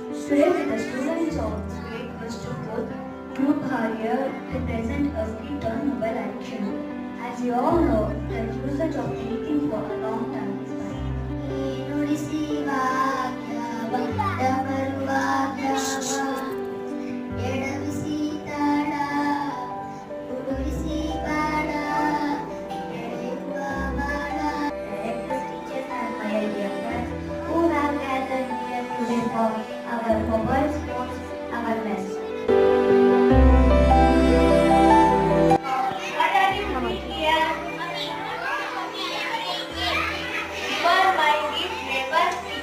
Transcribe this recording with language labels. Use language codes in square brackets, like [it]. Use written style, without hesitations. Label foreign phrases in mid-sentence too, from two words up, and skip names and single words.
[en] Today, with the students of grade first to fourth group are here to present a skit on mobile addiction. As you all know, the usage of anything for a long time is bad. [kn] ನುಡಿಸಿ ವಾಕ್ಯವ ಬರುವ ಎಡವಿಸಿ ತಾಡ ಉಡುರಿಸಿ ಬಾಡ ಎಳೆಯುವ ಬಾಡ. [en] Directors, teachers and my dear friends who have gathered here today for our mobile sports awareness. What are you doing here? Your mind is never free.